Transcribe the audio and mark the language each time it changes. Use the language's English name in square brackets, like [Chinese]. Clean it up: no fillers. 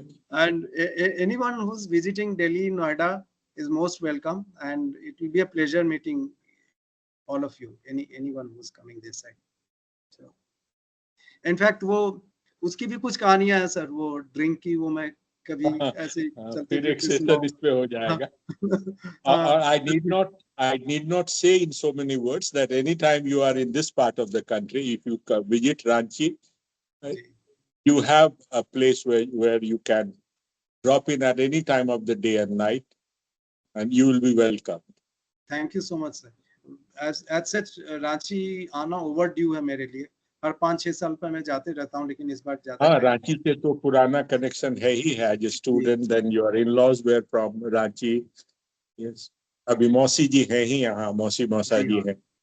[English] And anyone who's visiting Delhi, Noida is most welcome, and it will be a pleasure meeting all of you. Anyone who's coming this side. So, in fact, [Hindi] वो उसकी भी कुछ कहानियां हैं sir, वो drink की, वो मैं कभी ऐसे चलते फिर एक सेशन इस पे हो जाएगा. [English] Or I need not say in so many words that anytime you are in this part of the country, if you visit Ranchi, you have a place where you can drop in at any time of the day and night, and you will be welcome. Thank you so much, sir. As such, [Hindi] Ranchi आना overdue है मेरे लिए. हर 5-6 साल पर मैं जाते रहता हूँ, लेकिन इस बार जाता. हाँ, रांची से तो पुराना कनेक्शन है ही है. [English] As a student, then your in-laws were from Ranchi. Yes. [Hindi] अभी मौसी जी है ही यहाँ, मौसा जी है.